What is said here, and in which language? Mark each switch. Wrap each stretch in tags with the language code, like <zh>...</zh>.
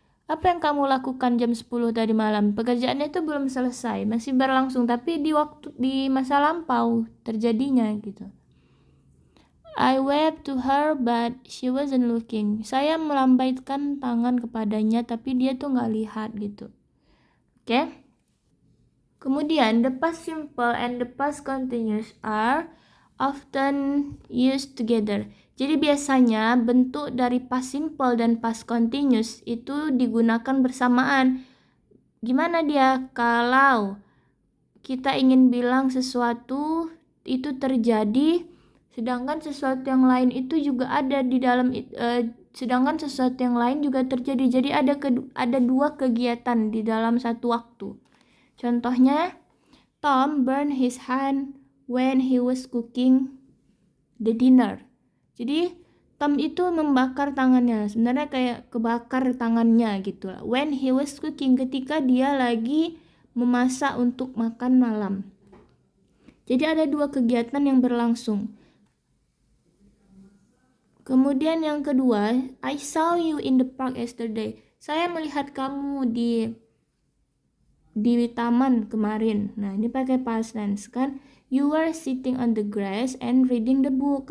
<id>Apa yang kamu lakukan jam 10 tadi malam? Pekerjaannya itu belum selesai, masih berlangsung tapi di masa lampau terjadinya gitu.</id> <en>I waved to her but she wasn't looking.</en> <id>Saya melambaikan tangan kepadanya tapi dia tuh nggak lihat gitu. Oke? Kemudian</id> <en>the past simple and the past continuous are often used together.</en> <id>Jadi biasanya bentuk dari past simple dan past continuous itu digunakan bersamaan. Gimana dia? Kalau kita ingin bilang sesuatu itu terjadi, sedangkan sesuatu yang lain itu juga ada di dalam sedangkan sesuatu yang lain juga terjadi. Jadi ada dua kegiatan di dalam satu waktu. Contohnya,</id> <en>Tom burned his hand when he was cooking the dinner.</en> <id>Jadi Tom itu membakar tangannya, sebenarnya kayak kebakar tangannya gitu lah.</id> <en>When he was cooking,</en> <id>ketika dia lagi memasak untuk makan malam. Jadi ada dua kegiatan yang berlangsung. Kemudian yang kedua,</id> <en>I saw you in the park yesterday.</en> <id>Saya melihat kamu di taman kemarin. Nah, ini pakai past tense kan.</id> <en>You were sitting on the grass and reading the book.</en>